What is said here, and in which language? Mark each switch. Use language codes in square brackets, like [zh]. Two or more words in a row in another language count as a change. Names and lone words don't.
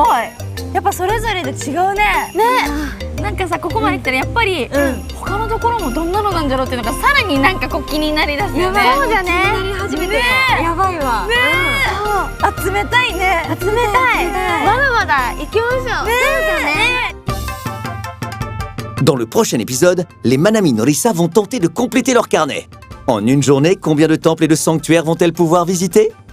[ja] やっぱそれぞれで違うね。なんかさ、ここまで来たらやっぱり他のところもどんなのなんだろうっていうのがさらになんかこう気になりだすよね。そうじゃね。初めてやばいわ。集めたいね。集めたい。まだまだ行きましょう。そうだね。 [fr] Dans le prochain épisode, les Manami Norisa vont tenter de compléter leur carnet. En une journée, combien de temples et de sanctuaires vont-elles pouvoir visiter?